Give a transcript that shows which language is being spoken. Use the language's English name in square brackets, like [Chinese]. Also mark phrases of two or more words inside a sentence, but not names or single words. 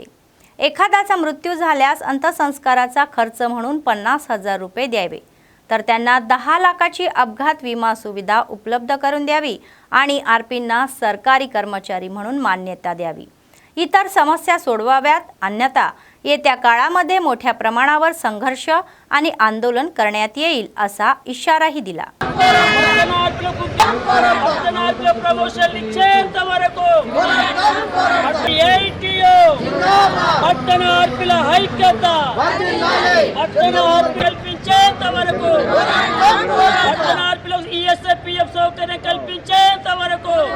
[Marathi] एखाद्याचा मृत्यू झाल्यास अंत्यसंस्काराचा खर्च म्हणून 50,000 रुपये द्यावे, तर त्यांना 10 लाखाची अपघात विमा सुविधा उपलब्ध करून द्यावी आणि आरपींना सरकारी कर्मचारी म्हणून मान्यता द्यावी. इतर समस्या सोडवाव्यात, अन्यथा येत्या काळामध्ये मोठ्या प्रमाणावर संघर्ष आणि आंदोलन करण्यात येईल असा इशाराही दिला. [Telugu] ప్రమోషన్ ఇచ్చేంత వరకు పట్టణ ఆర్పిల ఐక్యత పట్టణ ఆర్పి కల్పించేంత వరకు పట్టణ ఆర్పిల ఈఎస్ఐపిఎఫ్ సౌకర్యం కల్పించేంత వరకు